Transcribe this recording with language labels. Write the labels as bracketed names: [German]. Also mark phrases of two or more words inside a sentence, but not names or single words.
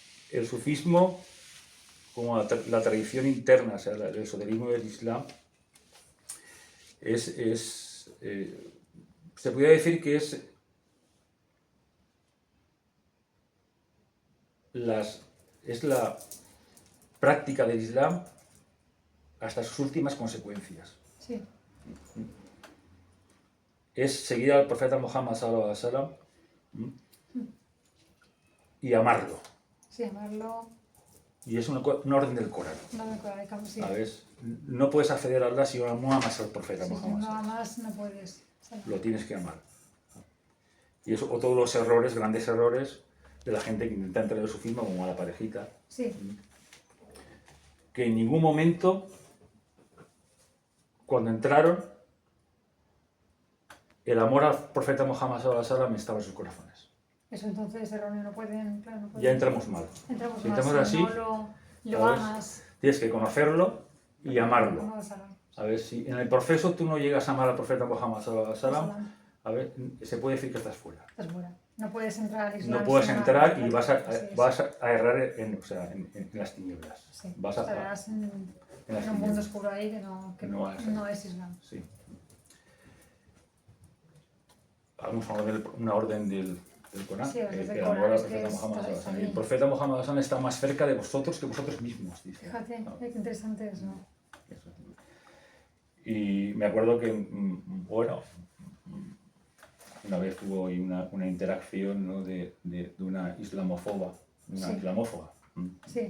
[Spanish] el sufismo, como la tradición interna, o sea, el esoterismo del Islam, se podría decir que es la práctica del Islam hasta sus últimas consecuencias. Sí, Es seguir al profeta Muhammad [Arabic] صلى الله عليه وسلم [Spanish] y amarlo. sí, amarlo. Y es una orden del Corán. No me acuerdo de cómo sí. ¿Sabes? No puedes acceder a Allah si no amas al profeta Sí, Muhammad. no amas, no puedes. Lo tienes que amar. Y eso, o todos los errores, grandes errores, de la gente que intenta entrar en el sufismo, como a la parejita, Sí, que en ningún momento, cuando entraron, el amor al profeta Muhammad [Arabic] صلى الله عليه وسلم [Spanish] estaba en sus corazones. eso entonces erróneo, no pueden, claro, no pueden. Ya entramos mal. Entramos Si mal, entramos si así, no lo ¿sabes? amas. Tienes que conocerlo y amarlo. No vas a A ver, si en el proceso tú no llegas a amar al profeta Muhammad [Arabic] صلى الله عليه وسلم, [Spanish] Salam. a ver, se puede decir que estás fuera. Estás fuera. No puedes entrar al Islam. No puedes sin entrar amar, y vas sí, a errar en las tinieblas. sí. Vas a, Estarás en las un mundo tinieblas. oscuro ahí que No vas a- no es Islam. Sí. Vamos a ver una orden del Corán. Sí, orden del el Corán, amor al es que profeta es- [Arabic] Muhammad صلى الله عليه وسلم. [Spanish] ahí. El profeta Muhammad [Arabic] صلى الله عليه وسلم [Spanish] está más cerca de vosotros que vosotros mismos, dice. Fíjate, ¿No? qué interesante eso. Eso. Y me acuerdo que, bueno, una vez hubo ahí una interacción, ¿no? de una islamófoba, Sí. islamófoba, Sí,